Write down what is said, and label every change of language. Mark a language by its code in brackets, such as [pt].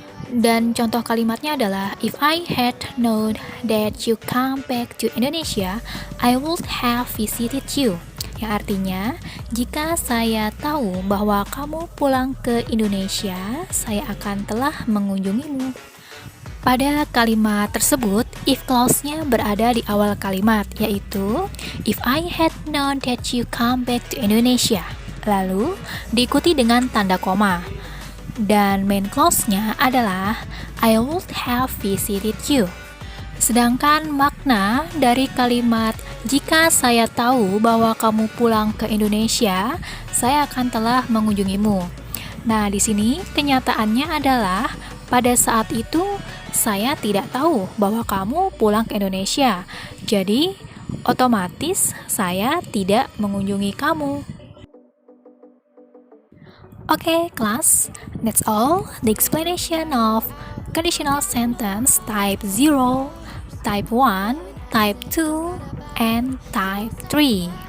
[id] Dan contoh kalimatnya adalah [en] if I had known that you come back to Indonesia, I would have visited you. [id] Yang artinya, jika saya tahu bahwa kamu pulang ke Indonesia, saya akan telah mengunjungimu. Pada kalimat tersebut, if clause-nya berada di awal kalimat, yaitu [en] if I had known that you come back to Indonesia. [id] Lalu, diikuti dengan tanda koma. Dan main clause-nya adalah [en] I would have visited you. [id] Sedangkan makna dari kalimat jika saya tahu bahwa kamu pulang ke Indonesia, saya akan telah mengunjungimu. Nah, di sini kenyataannya adalah pada saat itu saya tidak tahu bahwa kamu pulang ke Indonesia. Jadi, otomatis saya tidak mengunjungi kamu. [en] Okay, class, that's all the explanation of conditional sentence type 0, type 1, type 2, and type 3.